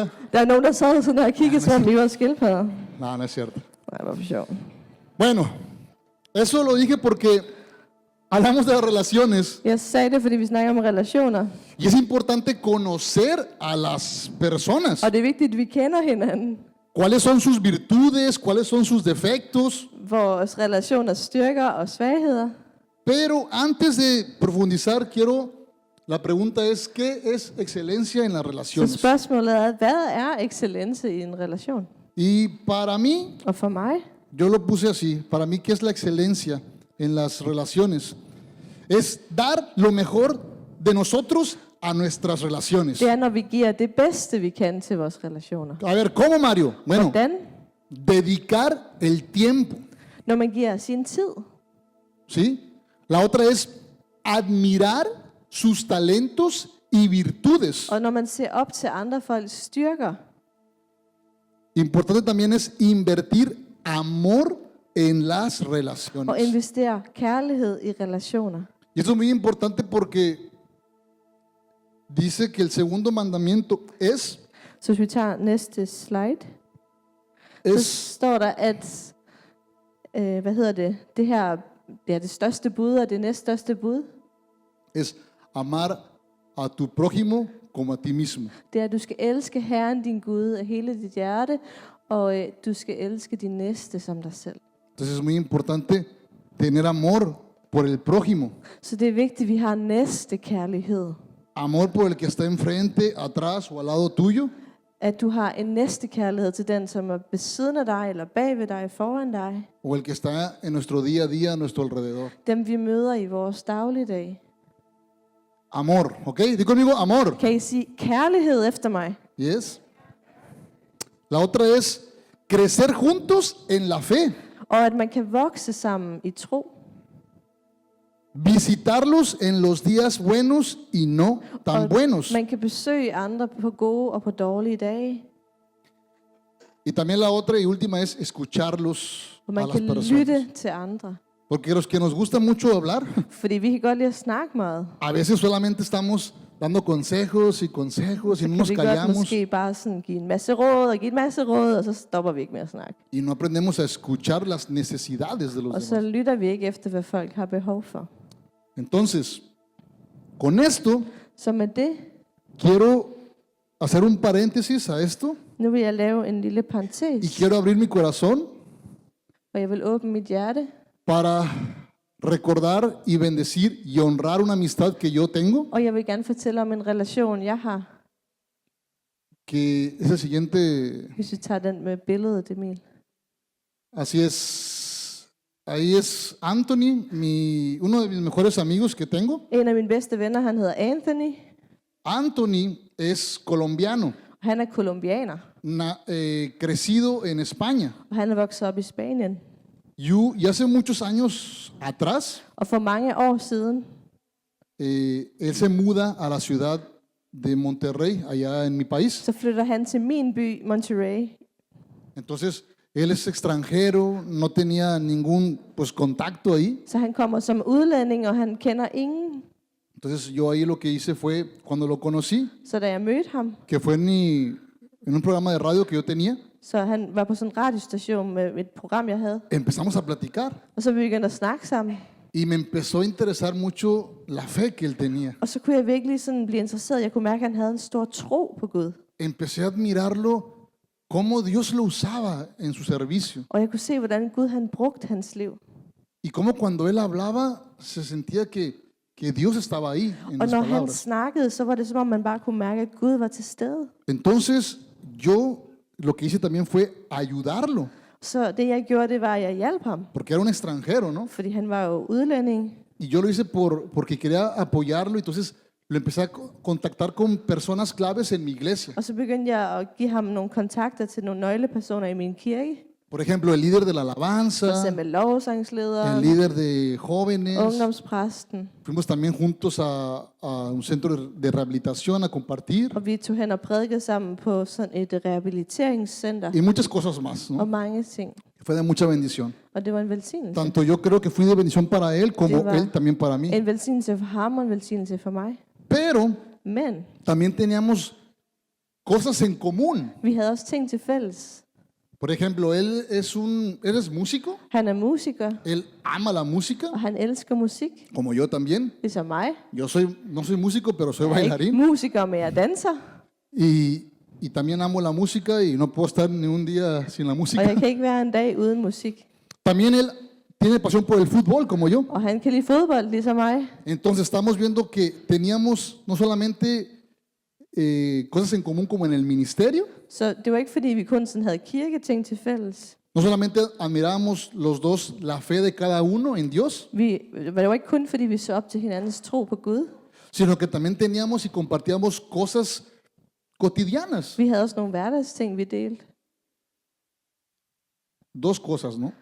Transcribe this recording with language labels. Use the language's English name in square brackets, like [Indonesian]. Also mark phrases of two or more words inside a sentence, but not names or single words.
[Danish] Der er nogen, der sad sådan der og kiggede, som om vi var skildpadder. [Spanish] No, no es cierto. [Danish] Nej, hvor for sjov. [Spanish] Bueno, eso lo dije porque hablamos de las relaciones [Danish] Jeg sagde det, fordi vi snakker om relationer. [Spanish] y es importante conocer a las personas. [Danish] Og det er vigtigt, at vi kender hinanden. [Spanish] ¿Cuáles son sus virtudes? ¿Cuáles son sus defectos? [Danish] Vores relationers styrker og svagheder. [Spanish] Pero antes de profundizar, la pregunta es, ¿qué es excelencia en las [Danish] Så [Spanish] relaciones? [Danish] spørgsmålet er, hvad er excellence i en relation? [Spanish] Y para mí, [Danish] Og for mig, [Spanish] yo lo puse así, para mí, ¿qué es la excelencia en las relaciones? Es dar lo mejor de nosotros a nuestras relaciones. [Danish] det er, når vi giver det bedste, vi kan til vores relationer. [Spanish] A ver, ¿cómo, Mario? Bueno, [Danish] Hvordan? [Spanish] dedicar el tiempo, [Danish] Når man giver sin tid. [Spanish] ¿sí? La otra es admirar sus talentos y virtudes. [Danish] Og når man ser op til andre folks styrker. [Spanish] Importante también es invertir amor en las [Danish] Og [Spanish] relaciones. [Danish] investere kærlighed i relationer. [Spanish] Y eso es muy importante porque dice que el segundo mandamiento [Danish] Så hvis vi tager næste slide, så [Spanish] es [Danish] står der, at det her er det største bud, og det næststørste bud. [Spanish] amar a tu prójimo como a ti mismo. [Danish] Det er, at du skal elske Herren din Gud af hele dit hjerte, og du skal elske din næste som dig selv. [Spanish] Entonces es muy importante tener amor por el prójimo, [Danish] Så det er vigtigt, at vi har næste kærlighed. [Spanish] amor por el que está enfrente, atrás o al lado tuyo, [Danish] At du har en næste kærlighed til den, som er ved siden af dig, eller bag ved dig, foran dig. [Spanish] o el que está en nuestro día a día a nuestro alrededor. [Danish] Dem vi møder i vores dagligdag. [Spanish] Amor, ¿ok? Di conmigo amor. [Danish] Kan I sige kærlighed efter mig? Yes. [Spanish] La otra es crecer juntos en la fe. [Danish] Og at man kan vokse sammen i tro. [Spanish] Visitarlos en los días buenos y no tan [Danish] Og [Spanish] buenos. [Danish] man kan besøge andre på gode og på dårlige dage. [Spanish] Y también la otra y última es escucharlos [Danish] Og [Spanish] a [Danish] man [Spanish] las [Danish] kan [Spanish] personas. [Danish] lytte til andre. [Spanish] Porque los que nos gusta mucho hablar, [Danish] Fordi vi kan godt lide at snakke meget. [Spanish] a veces solamente estamos dando consejos y consejos y no [Danish] Kan [Spanish] nos [Danish] vi godt [Spanish] callamos [Danish] måske bare sådan give en masse råd og give en masse råd, og så stopper vi ikke med at snakke. [Spanish] y no aprendemos a escuchar las necesidades de los [Danish] Og så [Spanish] demás. [Danish] lytter vi ikke efter, hvad folk har behov for. [Spanish] Entonces, con esto [Danish] Så med det, [Spanish] quiero hacer un paréntesis a esto [Danish] nu vil jeg lave en lille [Spanish] y [Danish] parentes, [Spanish] quiero abrir mi corazón [Danish] og jeg vil åbne mit hjerte [Spanish] para recordar y bendecir y honrar una amistad que yo tengo, [Danish] Og jeg vil gerne fortælle om en relation, jeg har. [Spanish] que es el siguiente. [Danish] Hvis vi tager den med billedet, Emil. [Spanish] Así es. Ahí es Anthony, uno de mis mejores amigos que tengo. [Danish] En af mine bedste venner, han hedder Anthony. [Spanish] Anthony es colombiano, [Danish] Og han er kolumbianer. [Spanish] crecido en España. [Danish] Og han er vokset op i Spanien. [Spanish] Y hace muchos años atrás, [Danish] Og for mange år siden, [Spanish] él se muda a la ciudad de Monterrey, allá en mi país. [Danish] så flytter han til min by, Monterrey. [Spanish] Entonces, él es extranjero, no tenía ningún contacto ahí. [Danish] Så han kommer som udlænding, og han kender ingen. [Spanish] Entonces, yo ahí lo que hice fue, cuando lo conocí, [Danish] Så da jeg mødte ham, [Spanish] que fue en un programa de radio que yo tenía, [Danish] så han var på sådan en radiostation med et program, jeg havde. [Spanish] empezamos a platicar. [Danish] Og så begyndte at snakke sammen. [Spanish] Y me empezó a interesar mucho la fe que él tenía. [Danish] Og så kunne jeg virkelig sådan blive interesseret. Jeg kunne mærke, at han havde en stor tro på Gud. [Spanish] Empecé a admirarlo, cómo Dios lo usaba en su servicio. [Danish] Og jeg kunne se, hvordan Gud han brugte hans liv. [Spanish] Y cómo cuando él hablaba, se sentía que Dios estaba ahí en [Danish] Og [Spanish] las [Danish] når han [Spanish] palabras. [Danish] snakkede, så var det som om, man bare kunne mærke, at Gud var til stede. [Spanish] Entonces, yo lo que hice también fue ayudarlo, [Danish] Så det jeg gjorde, det var, at jeg hjalp ham. [Spanish] porque era un extranjero, ¿no? [Danish] Fordi han var jo udlænding. [Spanish] Y yo lo hice porque quería apoyarlo, entonces lo empecé a contactar con personas claves en mi iglesia. [Danish] Og så begyndte jeg at give ham nogle kontakter til nogle nøglepersoner i min kirke. [Spanish] Por ejemplo, el líder de la [Danish] For [Spanish] alabanza, [Danish] eksempel lovsangslederen, [Spanish] el líder de jóvenes. [Danish] ungdomspræsten. [Spanish] Fuimos también juntos a un centro de rehabilitación a compartir [Danish] Og vi tog hen og prædikede sammen på sådan et rehabiliteringscenter. [Spanish] y muchas cosas más, ¿no? [Danish] Og mange ting. [Spanish] Fue de mucha bendición. [Danish] Og det var en velsignelse. [Spanish] Tanto yo creo que fui de bendición para él como [Danish] Det var [Spanish] él también para mí. [Danish] En velsignelse for ham og en velsignelse for mig. [Spanish] Pero [Danish] Men [Spanish] también teníamos cosas en común. [Danish] vi havde også ting til fælles. [Spanish] Por ejemplo, él es músico, [Danish] Han er musiker, [Spanish] él ama la música, [Danish] og han elsker musik, [Spanish] como yo también. [Danish] ligesom mig. [Spanish] Yo no soy músico, pero soy [Danish] Jeg er ikke [Spanish] bailarín. [Danish] musiker, men jeg danser. [Spanish] Y también amo la música y no puedo estar ni un día sin la [Danish] Og [Spanish] música. [Danish] jeg kan ikke være en dag uden musik. [Spanish] También él tiene pasión por el fútbol, como yo. [Danish] Og han kan lide fodbold, ligesom mig. [Spanish] Entonces estamos viendo que teníamos no solamente cosas en común como en el ministerio, [Danish] Så det var ikke, fordi vi kun sådan havde kirketing til fælles. [Spanish] no solamente admirábamos los dos la fe de cada uno en Dios, [Danish] Det var ikke kun, fordi vi så op til hinandens tro på Gud. [Spanish] sino que también teníamos y compartíamos cosas cotidianas. [Danish] Vi havde også nogle hverdagsting, vi delte. [Spanish] Dos cosas, ¿no?